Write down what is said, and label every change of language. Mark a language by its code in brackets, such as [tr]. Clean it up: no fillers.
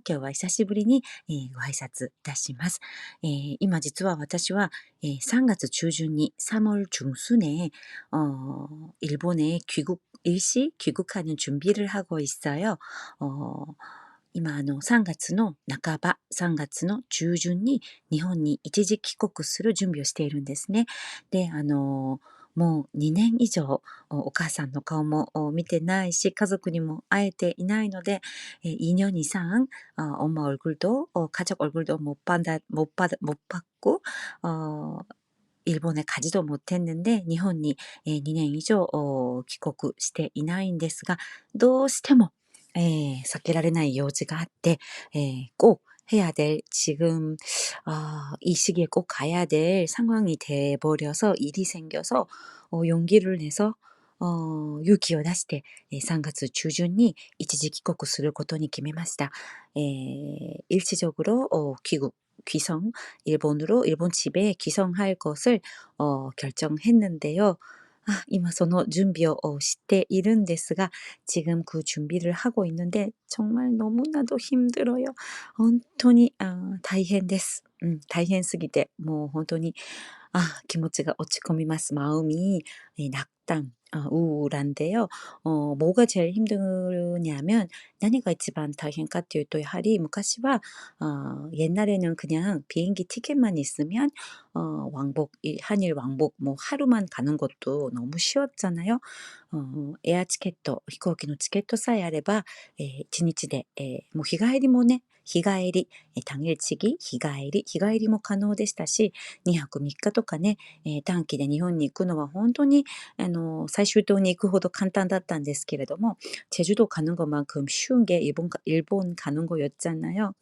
[ja] 今日は久しぶりにご挨拶いたします。今実は私は3月中旬に [ko] 3월 중순에 일본에 일시 귀국하는 준비를 하고 있어요. [ja] 今3月の半ば、3月の中旬に日本に一時帰国する準備をしているんですね。で、もう2年以上お母さんの顔も見てないし家族にも会えていないので [ko] 2년 이상 엄마 얼굴도 가족 얼굴도 못 봤고 일본에 가지도 못했는데 [ja] 日本に2年以上帰国していないんですがどうしても避けられない用事があって [ko] 꼭 해야 될 지금 이 시기에 꼭 가야 될 상황이 돼버려서 일이 생겨서 용기를 내서 [ja] 勇気を出して 3月中旬に一時帰国することに決めました。 [ko] 일시적으로 귀성, 일본 집에 귀성할 것을 결정했는데요. [ja] 今その準備をしているんですが [ko] 지금 그 준비를 하고 있는데 정말 너무나도 힘들어요. [ja] 本当に大変です。大変すぎて もう本当に気持ちが落ち込みます。 [ko] 마음이 낙담, 우울한데요. 뭐가 제일 힘드냐면 [ja] 何が一番大変かっていうとやはり 昔は [ko] 옛날에는 그냥 비행기 티켓만 있으면 왕복, 한일 왕복 뭐 하루만 가는 것도 너무 쉬웠잖아요. [ja] 에어 티켓, 飛行機の チケットさえあれば 1日で もう日帰りもね、日帰り、당일치기, 日帰りも可能でしたし、2泊3日とかね、短期で日本に行くのは本当に最終島に行くほど簡単だったんですけれども、 [ko] 제주도 가는 것만큼 쉬운 게 일본 가는 거였잖아요.